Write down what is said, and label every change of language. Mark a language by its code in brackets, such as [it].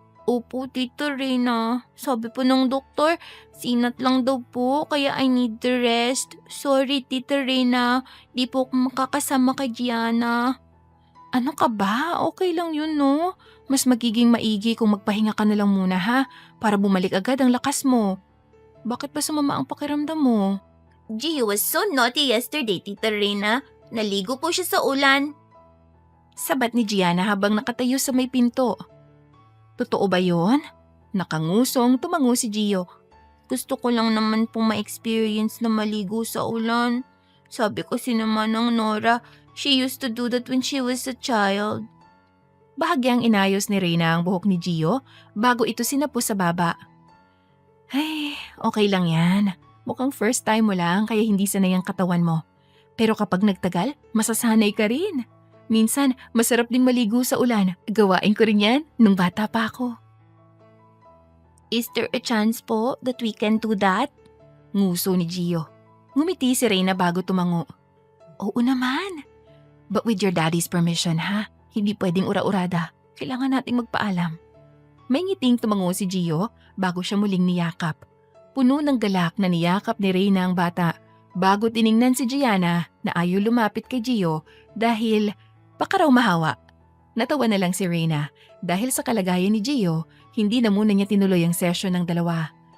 [tl] Opo, Tita Reyna. Sabi po ng doktor, sinat lang daw po kaya [en] I need the rest. Sorry, Tita Reyna. [tl] Di po ako makakasama kay Gianna. Ano ka ba? Okay lang yun, no? Mas magiging maigi kung magpahinga ka na lang muna, ha? Para bumalik agad ang lakas mo. Bakit ba sumama ang pakiramdam mo? [en] Gio was so naughty yesterday, Tita Reyna. [tl] Naligo po siya sa ulan. Sabat ni Gianna habang nakatayo sa may pinto. Totoo ba yun? Nakangusong tumango si Gio. Gusto ko lang naman po ma-experience na maligo sa ulan. Sabi kasi naman ng Nora, [en] she used to do that when she was a child. [tl] Bahagyang inayos ni Reyna ang buhok ni Gio bago ito sinapo sa baba. Ay, okay lang yan. Mukhang first time mo lang kaya hindi sanay ang katawan mo. Pero kapag nagtagal, masasanay ka rin. Minsan, masarap din maligo sa ulan. Gawain ko rin yan nung bata pa ako. [en] Is there a chance po that we can do that? [tl] Nguso ni Gio. Ngumiti si Reyna bago tumango. Oo naman. [en] But with your daddy's permission, ha? [tl] Hindi pwedeng ura-urada. Kailangan nating magpaalam. May ngiting tumango si Gio bago siya muling niyakap. Puno ng galak na niyakap ni Reyna ang bata bago tiningnan si Gianna na ayaw lumapit kay Gio dahil baka raw mahawa. Natawa na lang si Reyna dahil sa kalagayan ni Gio, hindi na muna niya tinuloy ang session ng dalawa.